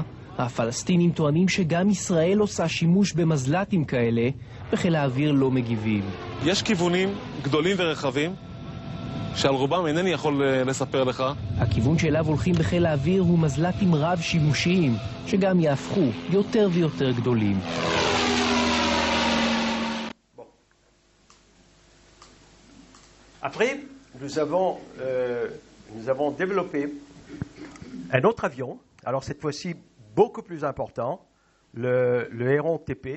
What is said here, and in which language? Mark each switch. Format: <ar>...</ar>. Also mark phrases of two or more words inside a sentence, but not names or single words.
<he>הפלסטינים טוענים שגם ישראל עושה שימוש במזל"טים כאלה, וחיל האוויר לא מגיבים. יש כיוונים גדולים ורחבים שעל רובם אינני יכול לספר לך. הכיוון שאליו הולכים בחיל האוויר הוא מזל"טים רב-שימושיים, שגם יהפכו יותר ויותר גדולים.</he> <fr>Après, nous avons développé un autre avion, alors cette fois-ci beaucoup plus important, le Héron TP.</fr>